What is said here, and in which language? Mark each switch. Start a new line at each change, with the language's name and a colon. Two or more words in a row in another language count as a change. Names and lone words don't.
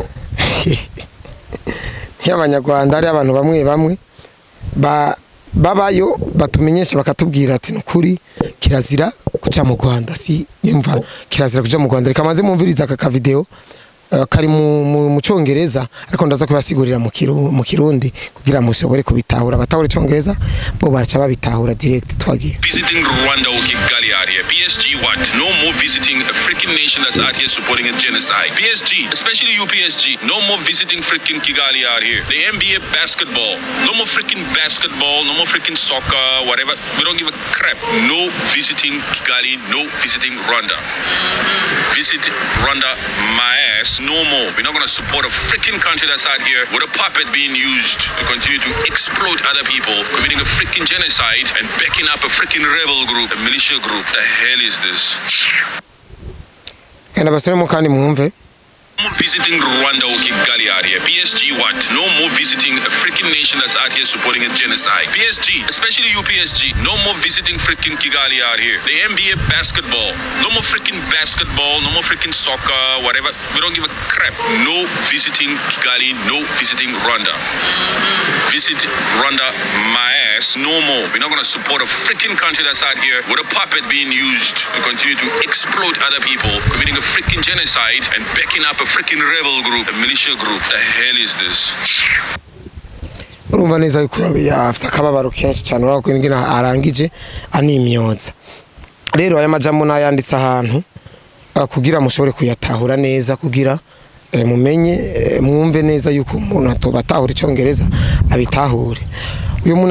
Rundi: y'abanyarwanda ari abantu bamwe babayo batumenyesha bakatubwira ati nukuri kirazira kuja mu Rwanda si yumva kirazira kuja mu Rwanda reka maze mumviriza aka video kari mu Cyongereza ariko ndaza kubasigurira mu Kirundi kugira mushobore kubitahura batahura Cyongereza bo bacha babitahura direct twagiye.
English: Visiting Rwanda or Kigali out here. PSG what? No more visiting a freaking nation that's out here supporting a genocide. PSG, especially you PSG, no more visiting freaking Kigali out here. The NBA basketball, no more freaking basketball, no more freaking soccer, whatever. We don't give a crap. No visiting Kigali, no visiting Rwanda. Visit Rwanda, my ass. No more. We're not going to support a freaking country that's out here with a puppet being used to continue to exploit other people, committing a freaking genocide and backing up a freaking rebel group, a militia group. The hell is this?
Rundi: Kana basore mu kandi mwumve.
English: Visiting Rwanda or Kigali out here. PSG what? No more visiting a freaking nation that's out here supporting a genocide. PSG, especially you PSG, no more visiting freaking Kigali out here. The NBA basketball, no more freaking basketball, no more freaking soccer, whatever. We don't give a crap. No visiting Kigali, no visiting Rwanda. Visit Rwanda, my ass. No more. We're not going to support a freaking country that's out here with a puppet being used to continue to exploit other people, committing a freaking genocide and backing up a freaking rebel group, a militia group. The hell is this?
Rundi: Urumva neza yuko afite akababaro kenshi cyane urako ngina arangije animyonza rero aya majambo nayanditse ahantu kugira mushobore kuyatahura neza kugira mumenye mwumve neza yuko umuntu atobatahura Icyongereza abitahure uyu muntu